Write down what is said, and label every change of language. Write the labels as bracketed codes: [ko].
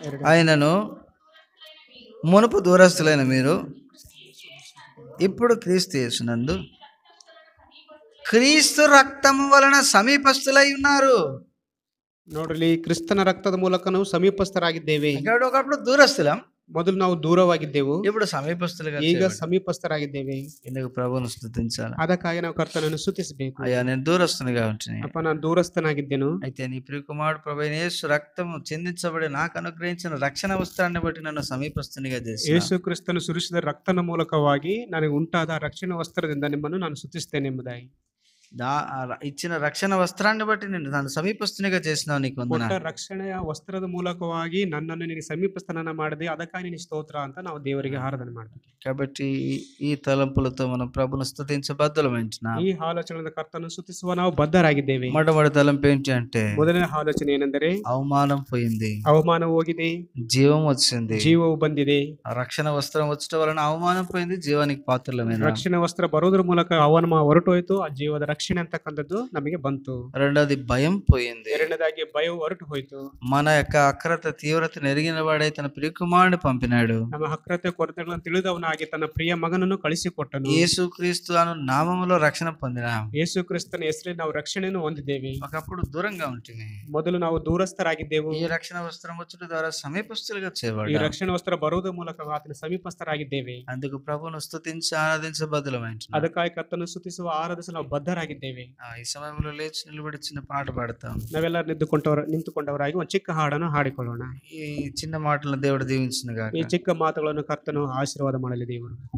[te] ఆయనను మునుపు దూరస్తులైన మీరు ఇప్పుడు క్రీస్తు యేసునందు క్రీస్తు రక్తము వలన సమీపస్తులై ఉన్నారు. [kn] ನೋಡ್ರಿ, ಕ್ರಿಸ್ತನ ರಕ್ತದ ಮೂಲಕ ನಾವು ಸಮೀಪಸ್ಥರಾಗಿದ್ದೇವೆ. [te] ఒకప్పుడు దూరస్తులం, [kn] ಮೊದಲು ನಾವು ದೂರವಾಗಿದ್ದೆವು, [te] ఇప్పుడు సమీపస్తులుగా [kn] ಈಗ ಸಮೀಪಸ್ಥರಾಗಿದ್ದೇವೆ. [te] ఎందుకు ప్రభువును స్తుతించాలి? [kn] ಅದಕ್ಕಾಗಿ ನಾವು ಕರ್ತನನ್ನು ಸ್ತುತಿಸಬೇಕು. [te] అయ్యా నేను దూరస్తునిగా ఉంటున్నాను, [kn] ಅಪ್ಪ ನಾನು ದೂರಸ್ಥನಾಗಿದ್ದೆನು, [te] అయితే నీ ప్రియకుమారుడు ప్రభువైన యేసు రక్తము చిందించబడి నాకు అనుగ్రహించిన రక్షణ వస్త్రాన్ని బట్టి నన్ను సమీపస్తునిగా చేసి, [kn] ಯೇಸು ಕ್ರಿಸ್ತನು ಸುರಿಸಿದ ರಕ್ತನ ಮೂಲಕವಾಗಿ ನನಗೆ ಉಂಟಾದ ರಕ್ಷಣಾ ವಸ್ತ್ರದಿಂದ ನಿಮ್ಮನ್ನು ನಾನು ಸ್ತುತಿಸ್ತೇನೆ ಎಂಬುದಾಗಿ, [te] ఇచ్చిన రక్షణ వస్త్రాన్ని బట్టి నేను నన్ను సమీపస్తునిగా చేసినావు, నీకు వందనాలు. [kn] ರಕ್ಷಣೆಯ ವಸ್ತ್ರದ ಮೂಲಕವಾಗಿ ನನ್ನನ್ನು ನಿನಗೆ ಸಮೀಪಸ್ಥನ ಮಾಡಿದೆ, ಅದಕ್ಕಾಗಿ ನಿನಗೆ ಸ್ತೋತ್ರ ಅಂತ ನಾವು ದೇವರಿಗೆ ಆರಾಧನೆ ಮಾಡ್ತೀವಿ. [te] కాబట్టి ఈ తలంపులతో మనం ప్రభును స్తుతించ బద్దలమైంటున్నాం. [kn] ఈ ఆలోచనల కర్తను స్తుతిಸುವ ನಾವು ಬದ್ಧರಾಗಿದ್ದೇವೆ. [te] మొట్టమొదటి తలంపు ఏంటి అంటే, [kn] ಮೊದಲನೇ ಆಲೋಚನೆ ಏನೆಂದರೆ [te] అవమానం పోయింది, [kn] ಅವಮಾನ ಹೋಗಿದೆ, [te] జీవం వచ్చింది. [kn] ಜೀವವು ಬಂದಿದೆ. [te] రక్షణ వస్త్రం వచ్చటం వలన అవమానం పోయింది, జీవానికి పాత్రలమైన. [kn] ರಕ್ಷಣಾ ವಸ್ತ್ರ ಬರೋದ್ರ ಮೂಲಕ ಅವಮಾನ ಹೊರಟೋಯ್ತು, ಆ ಜೀವದ ರಕ್ಷಣೆ ಅಂತಕ್ಕಂಥದ್ದು ನಮಗೆ ಬಂತು. [te] రెండోది భయం పోయింది, [kn] ಎರಡನೇದಾಗಿ ಭಯ ಹೊರಟು ಹೋಯ್ತು. [te] మన యొక్క అక్రత తీవ్రత ఎరిగిన వాడే తన ప్రియకుమారుని పంపినాడు. [kn] ನಮ್ಮ ಅಕ್ರತೆ ಕೊರತೆಗಳನ್ನು ತಿಳಿದವನಾಗಿ ತನ್ನ ಪ್ರಿಯ ಮಗನನ್ನು ಕಳಿಸಿಕೊಟ್ಟನು. [te] యేసుక్రీస్తు అను నామములో రక్షణ పొందినాం. [kn] ಯೇಸು ಕ್ರಿಸ್ತನ ಹೆಸರಲ್ಲಿ ನಾವು ರಕ್ಷಣೆಯನ್ನು ಹೊಂದಿದ್ದೇವೆ. [te] ఒకప్పుడు దూరంగా ఉంటుంది, [kn] ಮೊದಲು ನಾವು ದೂರಸ್ಥರಾಗಿದ್ದೆವು. [te] ఈ రక్షణ వస్త్రం వచ్చుట ద్వారా సమీపస్తులుగా [kn] ಈ [te] చేయబడ్డాం. [kn] ರಕ್ಷಣಾ ವಸ್ತ್ರ ಬರುವುದರ ಮೂಲಕ ಆತನ ಸಮೀಪಸ್ಥರಾಗಿದ್ದೇವೆ. [te] అందుకు ప్రభువును స్తుతించి ఆరాధించ బద్దలమైంటున్నాం. [kn] ಅದಕ್ಕಾಗಿ ಕರ್ತನು ಸ್ತುತಿಸುವ ಆರಾಧಿಸಲು ನಾವು ಬದ್ಧರಾಗಿದ್ದೇವೆ. [te] ఈ సమయంలో లేచి నిలబడి చిన్న పాట పాడతాం. [kn] ನಾವೆಲ್ಲರೂ ನಿಂತುಕೊಂಡವರಾಗಿ ಒಂದು ಚಿಕ್ಕ ಹಾಡನ್ನು ಹಾಡಿಕೊಳ್ಳೋಣ. [te] ఈ చిన్న మాటలను దేవుడు దీవించునుగాక. [kn] ಈ ಚಿಕ್ಕ ಮಾತುಗಳನ್ನು ಕರ್ತನು ಆಶೀರ್ವಾದ ಮಾಡಲಿ ದೇವರು.